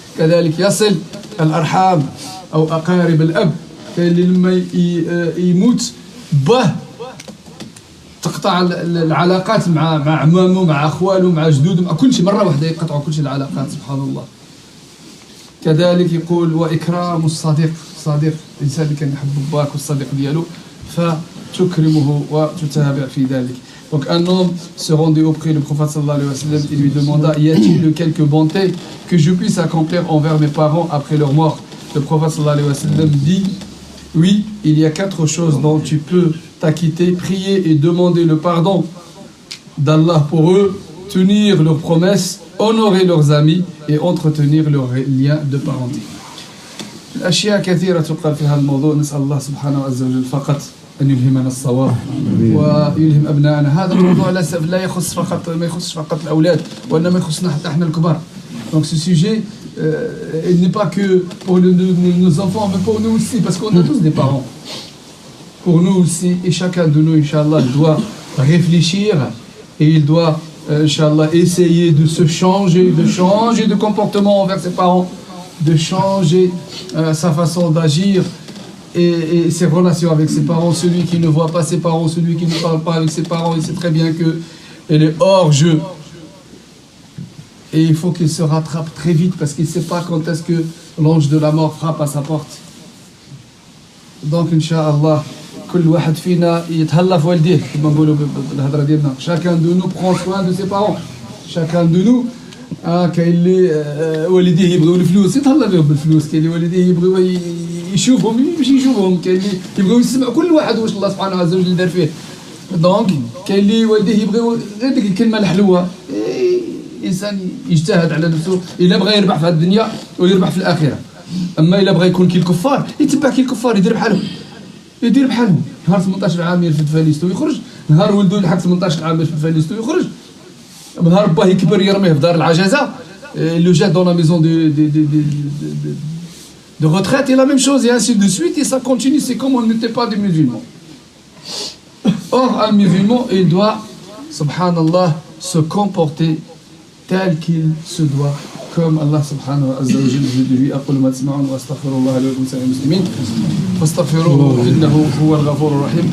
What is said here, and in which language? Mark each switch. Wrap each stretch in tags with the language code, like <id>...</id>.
<ar>كذلك يصل الأرحام أو أقارب الأب اللي لما يموت به تقطع العلاقات مع عمامه مع أخواله مع جدوده مع كل شيء مرة واحدة يقطعوا كل شيء العلاقات سبحان الله. كذلك يقول وإكرام الصديق صديق الإنسان اللي كان يحب باك والصديق ديالو فتكرمه وتتابع في ذلك.</ar> <fr>Donc un homme se rendait auprès du prophète sallallahu alayhi wa sallam et lui demanda y a-t-il quelques bontés que je puisse accomplir envers mes parents après leur mort? Le prophète sallallahu alayhi wa sallam dit oui, il y a 4 choses dont tu peux t'acquitter, prier et demander le pardon d'Allah pour eux, tenir leurs promesses, honorer leurs amis et entretenir leurs liens de parenté.</fr> <ar>الأشياء كثيرة تقال في هذا الموضوع. نسأل الله سبحانه عز وجل فقط أن يلهمنا الصواب ويلهم أبنائنا. هذا الموضوع لا يخص فقط ما يخص فقط الأولاد وإنما يخصنا حتى إحنا الكبار.</ar> <fr>Donc ce sujet il n'est pas que pour nos enfants mais pour nous aussi parce qu'on a tous des parents. Pour nous aussi et chacun de nous Inch'Allah doit réfléchir et il doit Inch'Allah essayer de se changer de comportement envers ses parents, de changer sa façon d'agir et ses relations avec ses parents. Celui qui ne voit pas ses parents, celui qui ne parle pas avec ses parents, il sait très bien qu'elle est hors jeu. Et il faut qu'il se rattrape très vite parce qu'il ne sait pas quand est-ce que l'ange de la mort frappe à sa porte.</fr> <ar>Donc Inch'Allah كل واحد فينا يتهلا في والديه كما نقولوا بالهضره ديالنا.</ar> <fr>Chacun de nous prend soin de ses parents. Chacun de nous</fr> <ar>كاين اللي والديه يبغيو الفلوس يتهلا بهم بالفلوس. كاين اللي والديه يبغيو يشوفهم يمشي يشوفهم. كاين اللي يبغيو يسمع كل واحد واش الله سبحانه عز وجل دار فيه. دونك كاين اللي والديه يبغيو غير ديك الكلمه الحلوه. الانسان يجتهد على نفسه الا بغى يربح في هذه الدنيا ويربح في الاخره. اما الا بغى يكون كي الكفار يتبع كي الكفار يدير بحالهم. يدير بحالهم. نهار 18 عام يرفد فاليستو يخرج. نهار ولدو يلحق 18 عام يرفد فاليستو يخرج. نهار باه يكبر يرميه في دار العجزه.</ar> <fr>Le jette dans la maison de retraite et la même chose et ainsi de suite et ça continue. C'est comme on n'était pas des musulmans. Or un musulman il doit subhanallah se comporter tel qu'il se doit comme Allah subhanahu wa ta'ala lui</fr> <ar>أقول ما تسمعون وأستغفر الله لي ولكم سائر المسلمين فاستغفروه إنه هو الغفور الرحيم.</ar>